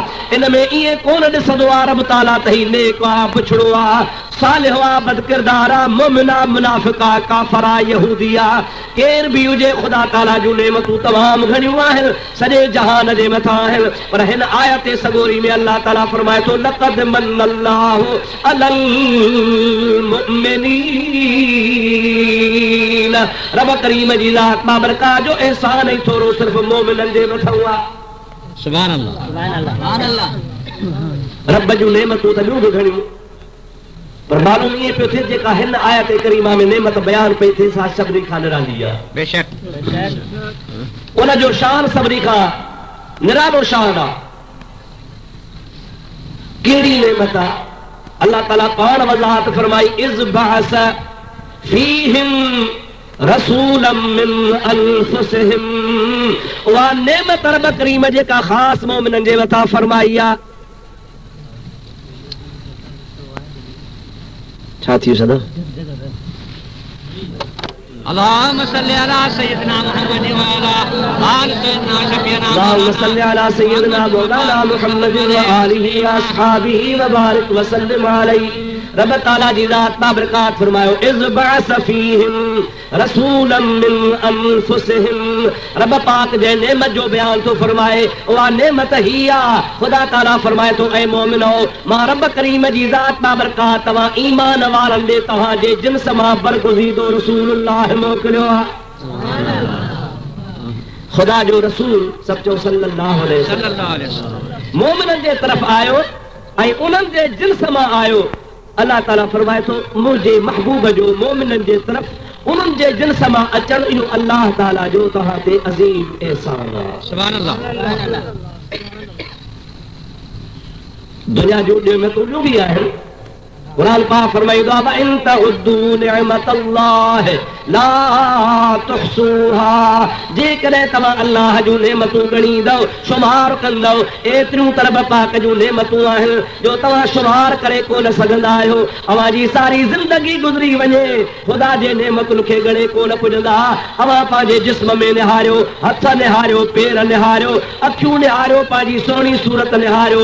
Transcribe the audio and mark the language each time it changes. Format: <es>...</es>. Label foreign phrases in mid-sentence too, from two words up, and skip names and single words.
<sd>इन में ईअं कोन ॾिसंदो आहे रब ताला त ही नेक आहे, पुछड़ो आहे, सालिह आहे, बदकिरदार आहे, मुमिन आहे, मुनाफ़िक़ आहे, काफ़िर आहे, यहूदी आहे, केर बि हुजे खुदा ताला जूं नेमतूं तमामु घणियूं आहिनि, सॼे जहान जे मथां आहिनि। पर हिन आयत सगोरी में अल्लाह ताला फरमाए थो</sd> <ar>لقد من الله على المؤمنين,</ar> <sd>रब करीम जी ज़ात बाबरकात जो एहसान ई थोरो सिर्फ़ मोमिननि जे मथां आहे।</sd> <ar>سبحان الله سبحان الله.</ar> <sd>रब जूं नेमतूं त ॿियूं बि घणियूं, पर मालूम इहे पियो थिए जेका हिन आयत करीमा में नेमत बयान पई थिए सा सभिनी खां निराली आहे। बेशक उन जो शान सभिनी खां निरालो शान आहे। कहिड़ी नेमत आहे? अल्लाह ताला पाण वज़ाहत फरमाई</sd> <ar>إذ بعث فيهم رسولا من أنفسهم.</ar> <sd>उहा नेमत रब करीम जेका ख़ासि मोमिननि जे मथां फरमाई आहे। छा थी सदा?</sd> <ar>اللهم صل على سيدنا محمد و على آل سيدنا شفيعنا اللهم صل على سيدنا مولانا محمد و آله و أصحابه و بارك و سلم عليه.</ar> <sd>रब ताला जी ज़ात बाबरकात फरमायो</sd> <ar>إذ بعث فيهم رسولا من أنفسهم.</ar> <sd>रब पाक जे नेमत जो बयान तो फरमाए उहा नेमत ही आहे। खुदा ताला फरमाए तो ऐ मोमिनो मां रब करीम जी ज़ात बाबरकात तव्हां ईमान वारनि ॾे तव्हां जे जिन्स मां बरगुज़ीदो रसूलुल्लाह मोकिलियो आहे। खुदा जो रसूल सब चो</sd> <ar>صلى الله عليه وسلم</ar> <sd>मोमिननि जे तरफ़ आयो ऐं उन्हनि जे जिन्स मां आयो। अल्लाह ताला फरमाए थो मुंहिंजे महबूब जो मोमिननि जे तरफ़ उन्हनि जे जिन्स मां अचणु इहो अल्लाह ताला जो तव्हां ते अज़ीम एहसान आहे।</sd> <ar>سبحان الله.</ar> <sd>दुनिया जूं नेमतूं ॿियूं बि आहिनि। क़ुरान पाक फरमाईंदो आहे</sd> <ar>إن تعدوا نعمة الله لا تحصوها.</ar> <sd>जेकॾहिं तव्हां अल्लाह जूं नेमतूं ॻणींदव शुमार कंदव एतिरियूं त रब पाक जूं नेमतूं आहिनि जो तव्हां शुमार करे कोन सघंदा आहियो। अव्हां जी सारी ज़िंदगी गुज़री वञे ख़ुदा जे नेमतुनि खे ॻणे कोन पुॼंदा। अव्हां पंहिंजे जिस्म में निहारियो, हथ निहारियो, पेर निहारियो, अखियूं निहारियो, पंहिंजी सुहिणी सूरत निहारियो।</sd>